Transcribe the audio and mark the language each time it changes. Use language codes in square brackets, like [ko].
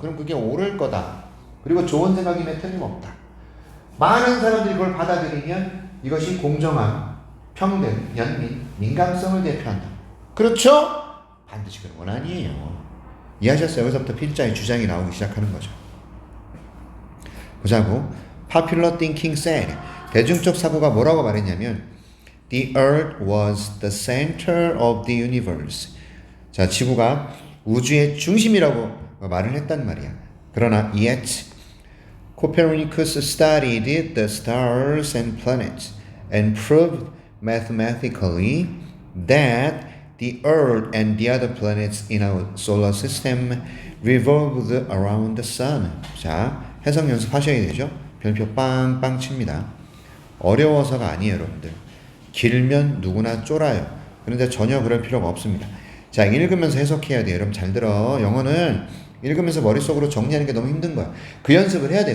[ko] 그럼 그게 옳을 거다. 그리고 좋은 생각임에 틀림없다. 많은 사람들이 그걸 받아들이면 이것이 공정함, 평등, 연민, 민감성을 대표한다. 그렇죠? 반드시 그런 건 아니에요. 이해하셨어요? 여기서부터 필자의 주장이 나오기 시작하는 거죠. 보자고. [en] Popular thinking said, [ko] 대중적 사고가 뭐라고 말했냐면 [en] The earth was the center of the universe. [ko] 자, 지구가 우주의 중심이라고 말을 했단 말이야. 그러나 [en] yet Copernicus studied the stars and planets and proved mathematically that the earth and the other planets in our solar system revolved around the sun. [ko] 자, 해석 연습하셔야 되죠. 별표 빵빵 칩니다. 어려워서가 아니에요, 여러분들. 길면 누구나 쫄아요. 그런데 전혀 그럴 필요가 없습니다. 자, 읽으면서 해석해야 돼요. 여러분 잘 들어. 영어는 읽으면서 머릿속으로 정리하는 게 너무 힘든 거야. 그 연습을 해야 돼.